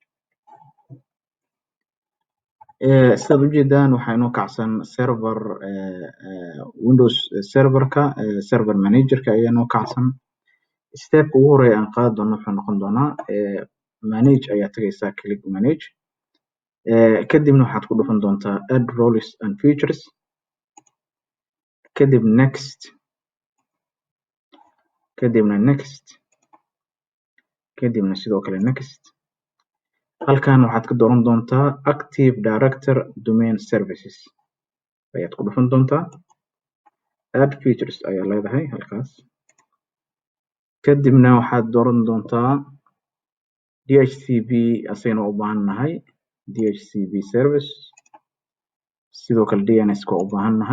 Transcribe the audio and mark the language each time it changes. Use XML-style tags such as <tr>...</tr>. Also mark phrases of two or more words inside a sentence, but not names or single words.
<so>Sidaad ujeedaan waxaa inoo kacsan</so> <en>server Windows serverka server managerka</en> <so>ayaa inoo kacsan. Stepka ugu horeeya aan qaadi doono wuxuu noqon doonaa manage ayaa tagaysaa</so> <en>click manage.</en> <so>Kadibna waxaad ku dhufan doontaa</so> <en>add roles and features.</en> <so>Kadib next. Kadibna next. Kadibna sidoo kale next. Halkan waxaad ka dooran doontaa</so> <en>active director domain services</en> <so>ayaad ku dhufan doontaa.</so> <en>Add features</en> <so>ayaa leedahay halkaas. Kadibna waxaad dooran doontaa DHCP asayna u baahannahay</so> <en>DHCP service.</en> <so>Sidoo kale DNS ka u baahannahay.</so>